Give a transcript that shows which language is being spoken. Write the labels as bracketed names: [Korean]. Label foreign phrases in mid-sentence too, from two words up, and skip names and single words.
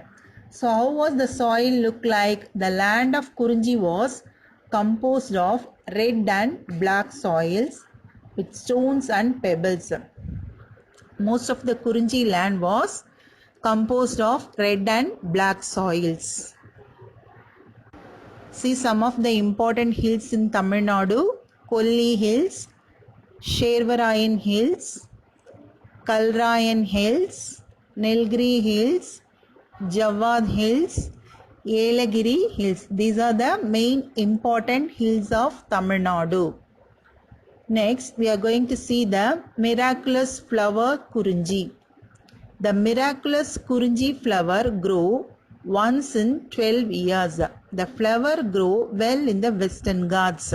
[English] So how was the soil look like? The land of Kurunji was composed of red and black soils with stones and pebbles. Most of the Kurunji land was composed of red and black soils. See some of the important hills in Tamil Nadu: Kolli Hills, Shervarayan Hills, Kalrayan Hills, Nilgiri Hills, Jawad Hills, Yelagiri Hills. These are the main important hills of Tamil Nadu. Next, we are going to see the miraculous flower Kurunji. The miraculous Kurunji flower grow once in 12 years. The flower grow well in the Western Ghats.